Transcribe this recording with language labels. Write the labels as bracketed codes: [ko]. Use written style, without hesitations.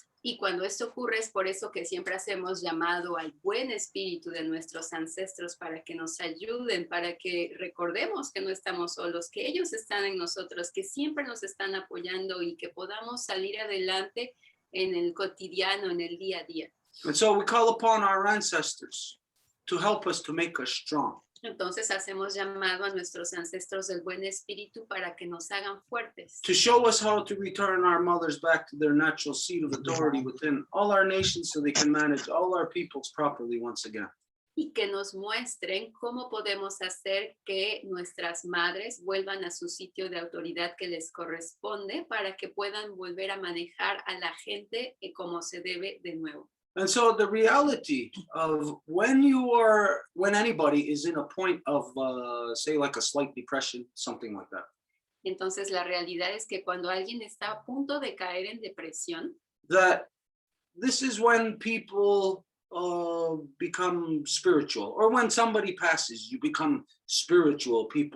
[es] Y cuando esto ocurre es por eso que siempre hacemos llamado al buen espíritu de nuestros ancestros para que nos ayuden, para que recordemos que no estamos solos, que ellos están en nosotros, que siempre nos están apoyando y que podamos salir adelante en el cotidiano, en el día a día. [en] And so we call upon our ancestors to help us, to make us strong. [es] Entonces hacemos llamado a nuestros ancestros del buen espíritu para que nos hagan fuertes. [en] To show us how to return our mothers back to their natural seat of authority within all our nations so they can manage all our peoples properly once again. [es] Y que nos muestren cómo podemos hacer que nuestras madres vuelvan a su sitio de autoridad que les corresponde para que puedan volver a manejar a la gente como se debe de nuevo. [en] And so the reality of when anybody is in a point of, say, like a slight depression, something like that. [es] Entonces la realidad es que cuando alguien está a punto de caer en depresión, [en] that this is when people become spiritual, or when somebody passes, you become spiritual.